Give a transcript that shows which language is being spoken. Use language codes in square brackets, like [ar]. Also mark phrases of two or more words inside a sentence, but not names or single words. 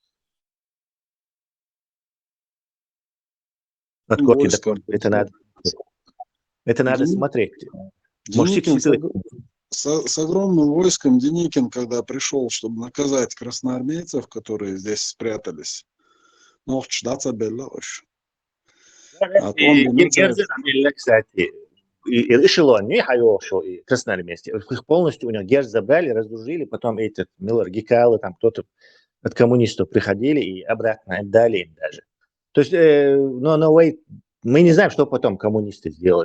[ru] От корки до корки. Это надо смотреть. Деникин с огромным войском Деникин, когда пришел, чтобы наказать красноармейцев, которые здесь спрятались, [ce] Нохч даца беллауш. [ru] Кстати, и эшелон не хайошо, и красноармейцы. Их полностью у них Герц забрали, разоружили, потом этот Миллер Гекалы, там кто-то от коммунистов приходили и обратно отдали им даже. То есть, мы не знаем, что потом коммунисты сделали.